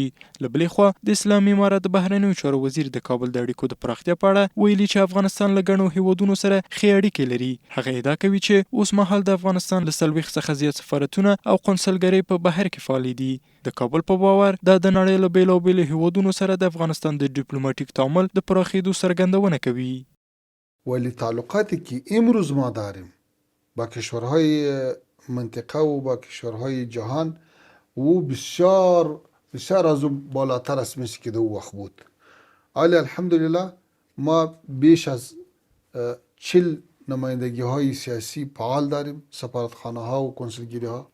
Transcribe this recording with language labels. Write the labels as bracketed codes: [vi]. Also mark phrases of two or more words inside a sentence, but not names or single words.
[ps] له بلې خوا د اسلامي امارت د بهرنیو چارو وزیر د کابل د اړیکو د پراختیا په اړه ویلي چې افغانستان له ګڼو هیوادونو سره ښې اړیکې لري. هغه ادعا کوي چې اوس مهال د افغانستان له 40 څخه زیات سفارتونه او قونسلګرۍ په بهر کې فعالې دي. د کابل په باور دا د نړۍ له بیلابیلو هیوادونو سره د افغانستان د دیپلماتیک تعامل د پراخېدو څرګندونه کوي. [fa] ولی تعلقاتی که امروز ما داریم با کشورهای منطقه و با کشورهای جهان و بسیار بسیار از اون بالاتر است مثل که دو وقت بود. ولی الحمدلله ما بیش از 40 نمایندگی های سیاسی فعال داریم، سفارتخانه ها و کنسولگری ها.